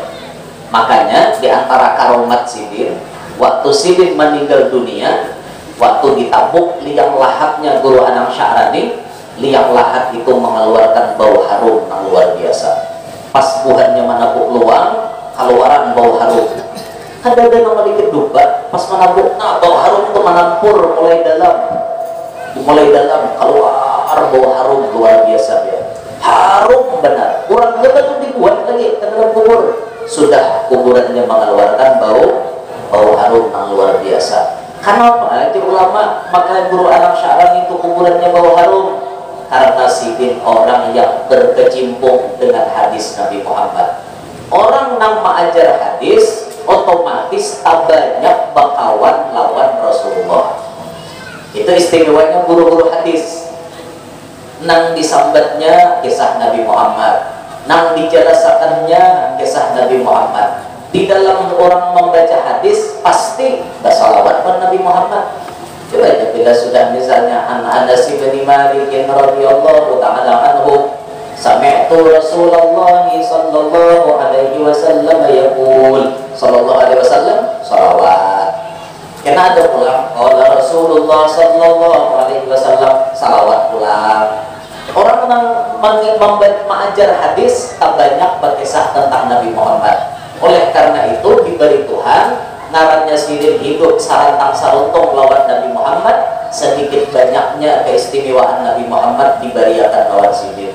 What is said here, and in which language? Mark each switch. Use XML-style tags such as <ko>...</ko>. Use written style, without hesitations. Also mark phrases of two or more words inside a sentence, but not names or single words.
<bjn>Makanya di antara karomat Sidin, waktu Sidin meninggal dunia, waktu ditabuk liang lahatnya guru Anang Syarani, liang lahat itu mengeluarkan bau harum yang luar biasa. Pas buhannya menabuk luang, keluaran bau harum. Ada nama dikit duba, pas menabuk, nah bau harum itu menampur mulai dalam keluar bau harum luar biasa ya. Harum benar. Orang baru dibuat lagi ke dalam kubur. Sudah kuburannya mengeluarkan bau harum yang luar biasa. Kenapa? Itu ulama maka guru anak Sya'rani itu kuburannya bau harum. Karena sidin orang yang berkecimpung dengan hadis Nabi Muhammad. Orang yang mengajar hadis otomatis tak banyak bakawan lawan Rasulullah. Itu istimewanya guru-guru hadis. Nang disambatnya kisah Nabi Muhammad, nang dijelasakannya kisah Nabi Muhammad. Di dalam orang membaca hadis pasti bersalawat kepada Nabi Muhammad. Coba aja bila sudah misalnya</bjn> <ar>Anas bin Malik رضي الله تعالى عنه سمعت رسول الله صلى الله عليه وسلم يقول صلى الله عليه وسلم salawat.</ar> <bjn>Karena ada pulang</bjn> <ar>قال رسول الله صلى الله عليه وسلم</ar> <bjn>salawat pulang. Orang yang mengajar hadis tak banyak berkisah tentang Nabi Muhammad. Oleh karena itu diberi Tuhan ngarannya sidin hidup sarantang saruntung lawan Nabi Muhammad, sedikit banyaknya keistimewaan Nabi Muhammad diberiakan lawan sidin.</bjn>